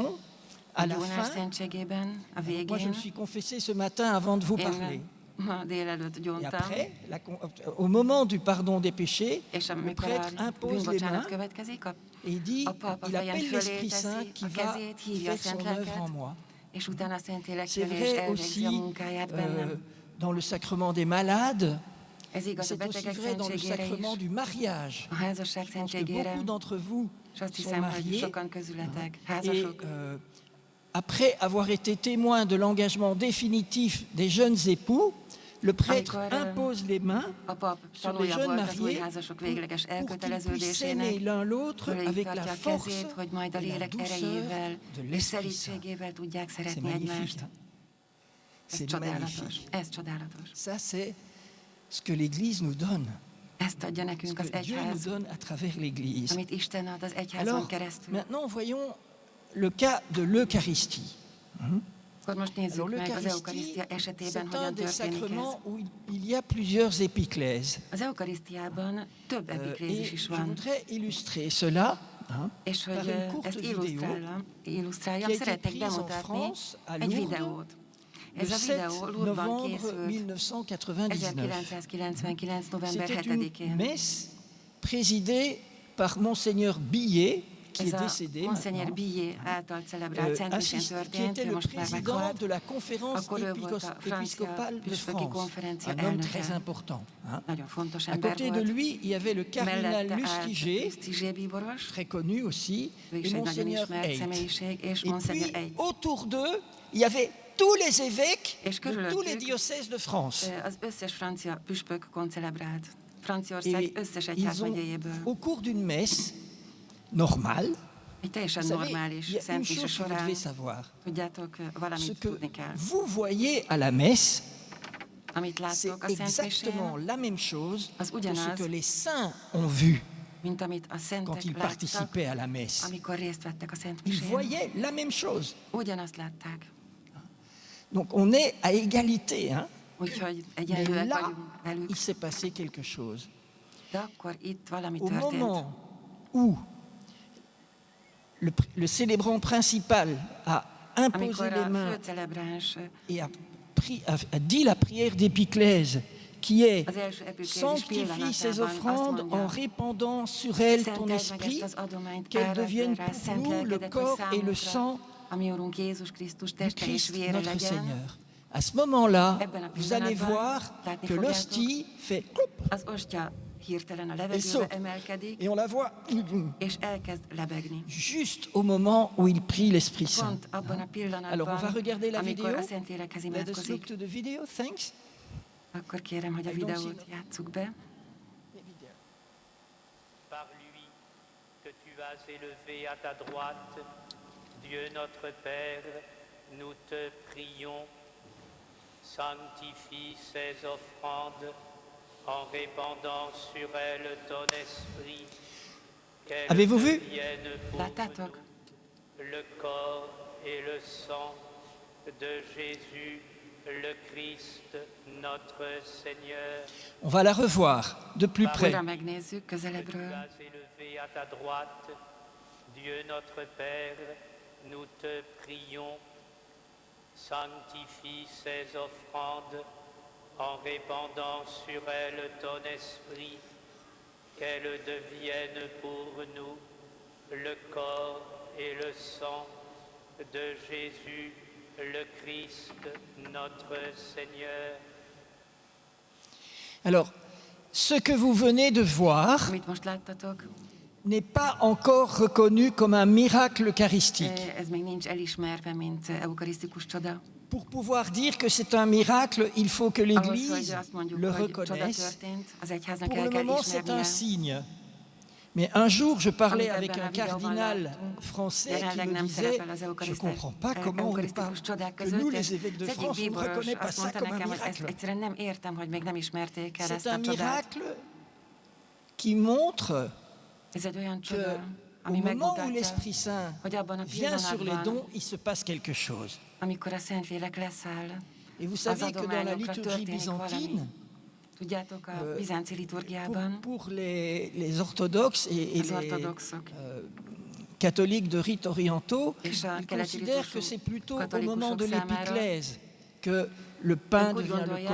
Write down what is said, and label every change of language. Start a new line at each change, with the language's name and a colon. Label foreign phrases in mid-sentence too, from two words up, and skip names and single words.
Hungarian: a
French: à la
Hungarian: gyónás
French: fin.
Hungarian: szentségében, a
French: Moi, je
Hungarian: végén.
French: me suis confessé ce matin avant de vous parler.
Hungarian: Én ma délelőtt
French: Et
Hungarian: gyóntam,
French: après, au moment du pardon des péchés,
Hungarian: és
French: le
Hungarian: amikor
French: prêtre
Hungarian: a
French: impose les
Hungarian: bűnbocsánat
French: mains
Hungarian: következik,
French: et il dit,
Hungarian: a pap a
French: il
Hungarian: fejen
French: appelle
Hungarian: fölé
French: l'Esprit Saint
Hungarian: teszi
French: qui
Hungarian: a
French: va
Hungarian: kezét, hívja a
French: faire
Hungarian: szent
French: son œuvre
Hungarian: lelket,
French: en moi.
Hungarian: és utána a Szentlélek
French: C'est
Hungarian: jön és
French: vrai
Hungarian: elvégzi
French: aussi
Hungarian: a munkáját bennem.
French: dans le sacrement des malades,
Hungarian: Ez igaz a
French: c'est aussi
Hungarian: betegek
French: vrai dans le
Hungarian: szentségére
French: sacrement
Hungarian: is,
French: du mariage.
Hungarian: a házasság
French: Je pense que
Hungarian: szentségére,
French: beaucoup d'entre vous
Hungarian: és azt
French: sont
Hungarian: hiszem, hogy
French: mariés
Hungarian: sokan közületek
French: et
Hungarian: házasok,
French: après avoir été témoin de l'engagement définitif des jeunes époux, le prêtre
Hungarian: Amikor,
French: impose les mains
Hungarian: a pap
French: sur les
Hungarian: tanulja
French: jeunes
Hungarian: volt az új
French: mariés
Hungarian: házasok végleges
French: pour qu'ils puissent
Hungarian: elköteleződésének,
French: s'aimer l'un l'autre
Hungarian: fölé
French: avec la
Hungarian: tartja a
French: force
Hungarian: kezét, hogy majd a
French: et la
Hungarian: lélek
French: douceur
Hungarian: erejével
French: de
Hungarian: és
French: l'Esprit Saint.
Hungarian: szelídségével tudják
French: C'est
Hungarian: szeretni
French: magnifique.
Hungarian: egymást.
French: Hein?
Hungarian: Ez
French: C'est
Hungarian: csodálatos.
French: magnifique.
Hungarian: Ez csodálatos.
French: Ça, c'est ce que l'Église nous donne,
Hungarian: Ezt adja
French: ce
Hungarian: nekünk az
French: que Dieu nous
Hungarian: egyház,
French: donne à travers l'Église.
Hungarian: amit Isten ad az egyházon
French: Alors,
Hungarian: keresztül.
French: maintenant, voyons le cas de l'Eucharistie.
Hungarian: Akkor most
French: Alors,
Hungarian: nézzük meg az
French: l'Eucharistie,
Hungarian: eukarisztia esetében,
French: c'est un
Hungarian: hogyan
French: des
Hungarian: történik ez.
French: sacrements où il y a plusieurs épiclèses.
Hungarian: Az eukarisztiában több epiklézis
French: Et
Hungarian: is
French: je
Hungarian: van.
French: voudrais illustrer cela
Hungarian: És hogy
French: par une courte
Hungarian: ezt
French: vidéo
Hungarian: illusztráljam,
French: qui a été
Hungarian: szeretnék
French: prise en
Hungarian: bemutatni
French: France, à
Hungarian: egy
French: Lourdes,
Hungarian: videót.
French: le
Hungarian: Ez a
French: 7
Hungarian: videó Lourdesban
French: novembre
Hungarian: készült
French: 1999.
Hungarian: 1999. november
French: C'était une
Hungarian: 7-én.
French: messe présidée par Monseigneur Billet, qui
Hungarian: Ez
French: est
Hungarian: a
French: décédé
Hungarian: Monseigneur
French: maintenant,
Hungarian: Billet által celebrált szentmisén
French: qui
Hungarian: történt,
French: était
Hungarian: ő
French: le
Hungarian: most már
French: président
Hungarian: meghalt.
French: de la conférence
Hungarian: Akkor ő volt a francia
French: épiscopale de
Hungarian: püspöki
French: France,
Hungarian: konferencia
French: un homme
Hungarian: elnöke.
French: très important. Hein.
Hungarian: Nagyon fontos
French: À
Hungarian: ember
French: côté de
Hungarian: volt.
French: lui, il y avait le cardinal
Hungarian: Mellette állt
French: Lustiger,
Hungarian: Lustiger bíboros,
French: très connu aussi,
Hungarian: ő
French: et
Hungarian: is egy nagyon
French: Monseigneur
Hungarian: ismert
French: Haidt.
Hungarian: személyiség, és
French: Et
Hungarian: Monseigneur
French: puis,
Hungarian: Haidt.
French: autour d'eux, il y avait tous les évêques
Hungarian: És
French: de tous les
Hungarian: körülöttük
French: diocèses de France.
Hungarian: az összes francia püspök koncelebrált. Franciaország
French: Et
Hungarian: összes
French: ils ont,
Hungarian: egyházmegyéjéből.
French: au cours d'une messe normale,
Hungarian: Egy teljesen
French: vous savez,
Hungarian: normális
French: il y a une
Hungarian: szentmise
French: chose que vous
Hungarian: során,
French: devez savoir.
Hungarian: tudjátok,
French: Ce
Hungarian: valamit
French: que
Hungarian: tudni kell.
French: vous voyez à la messe,
Hungarian: Amit
French: c'est
Hungarian: láttok a
French: exactement
Hungarian: szentmisén,
French: la même chose
Hungarian: az
French: que ce
Hungarian: ugyanaz,
French: que les saints ont vu
Hungarian: mint amit a
French: quand
Hungarian: szentek
French: ils
Hungarian: láttak,
French: participaient à la messe.
Hungarian: amikor részt vettek a
French: Ils
Hungarian: szentmisén.
French: voyaient la même chose.
Hungarian: Ugyanazt látták.
French: Donc on est à égalité. Hein?
Hungarian: Úgyhogy
French: Mais
Hungarian: egyenlőek
French: là,
Hungarian: vagyunk velük.
French: il s'est passé quelque chose.
Hungarian: De akkor itt valami
French: Au
Hungarian: történt.
French: moment où le célébrant principal a imposé
Hungarian: Amikor
French: les
Hungarian: a
French: mains
Hungarian: főcelebráns
French: et a dit la prière d'épiclèse qui est
Hungarian: az első epiklézis
French: sanctifie ces
Hungarian: pillanatában azt
French: offrandes en
Hungarian: mondja,
French: répandant sur elles ton
Hungarian: szenteld meg
French: esprit,
Hungarian: ezt az adományt,
French: qu'elles
Hungarian: áradd
French: deviennent
Hungarian: rá
French: pour
Hungarian: szent
French: nous le
Hungarian: lelkedet, hogy
French: corps et le
Hungarian: számunkra,
French: sang
Hungarian: ami Urunk Jézus Krisztus
French: du
Hungarian: teste és
French: Christ
Hungarian: vére
French: notre
Hungarian: legyen.
French: Seigneur. À ce moment-là,
Hungarian: Ebben a
French: vous allez
Hungarian: pillanatban
French: voir
Hungarian: látni
French: que
Hungarian: fogjátok,
French: l'hostie fait cloup
Hungarian: az ostya hirtelen a
French: et
Hungarian: levegőbe
French: saute.
Hungarian: emelkedik,
French: Et on la voit
Hungarian: és elkezd lebegni.
French: juste au moment où il prie l'Esprit Saint.
Hungarian: Pont abban a
French: Alors on va
Hungarian: pillanatban,
French: regarder la
Hungarian: amikor
French: vidéo.
Hungarian: a Szentlélekhez
English: Let us look
Hungarian: imádkozik.
English: to the video. Thanks.
Hungarian: Akkor kérem, hogy a
English: I don't see
Hungarian: videót
English: no-
Hungarian: játsszuk be.
French: Par lui que tu as élevé à ta droite, Dieu notre Père, nous te prions, sanctifie ces offrandes en répandant sur elles ton esprit, qu'elles Avez-vous vu? deviennent pour
Hungarian: Láttátok?
French: nous le corps et le sang de Jésus, le Christ, notre Seigneur. On va la revoir de plus près.
Hungarian: Újra megnézzük
French: Que tu
Hungarian: közelebbről.
French: as élevé à ta droite, Dieu notre Père, nous te prions, sanctifie ces offrandes en répandant sur elles ton esprit, qu'elles deviennent pour nous le corps et le sang de Jésus, le Christ, notre Seigneur. Alors, ce que vous venez de voir
Hungarian: Amit most láttatok,
French: n'est pas encore reconnu comme un miracle eucharistique.
Hungarian: ez még nincs elismerve, mint eukarisztikus csoda.
French: Pour pouvoir dire que c'est un miracle, il faut que
Hungarian: Ahhoz, hogy
French: l'Église
Hungarian: azt mondjuk,
French: le
Hungarian: hogy csoda
French: reconnaisse.
Hungarian: történt, az egyháznak
French: Pour
Hungarian: el
French: le
Hungarian: kell
French: moment, c'est un
Hungarian: ismernie.
French: signe. Mais un jour, je parlais
Hungarian: Amit
French: avec
Hungarian: ebben
French: un
Hungarian: a videóban
French: cardinal
Hungarian: láttunk,
French: français qui
Hungarian: jelenleg
French: me
Hungarian: nem
French: disait
Hungarian: szerepel az «
French: Je ne comprends pas comment on ne parle
Hungarian: eukarisztikus csodák
French: que nous,
Hungarian: között,
French: les
Hungarian: és
French: évêques de
Hungarian: az egyik
French: France, on ne
Hungarian: bíboros
French: reconnaît pas
Hungarian: azt
French: ça
Hungarian: mondta
French: comme un
Hungarian: nekem, hogy ezt
French: miracle.
Hungarian: egyszerűen nem értem, hogy még nem ismerték el
French: C'est
Hungarian: ezt a
French: un
Hungarian: csodát.
French: miracle qui montre
Hungarian: Ez egy olyan
French: qu'au
Hungarian: csoda, ami
French: moment où
Hungarian: megmutatja,
French: l'Esprit Saint
Hungarian: hogy abban a
French: vient sur les
Hungarian: pillanatban,
French: dons, il se passe quelque chose.
Hungarian: amikor a Szentlélek leszáll,
French: Et vous
Hungarian: az
French: savez que dans la
Hungarian: adományokra
French: liturgie
Hungarian: történik valami.
French: byzantine,
Hungarian: Tudjátok, a bizánci liturgiában
French: pour les orthodoxes et
Hungarian: az
French: les
Hungarian: ortodoxok
French: catholiques de rite orientaux,
Hungarian: és a
French: ils
Hungarian: keleti
French: considèrent que
Hungarian: ritusú
French: c'est plutôt au
Hungarian: katolikusok
French: moment de
Hungarian: számára
French: l'épiclèse que le pain
Hungarian: ők úgy
French: devient le
Hungarian: gondolják,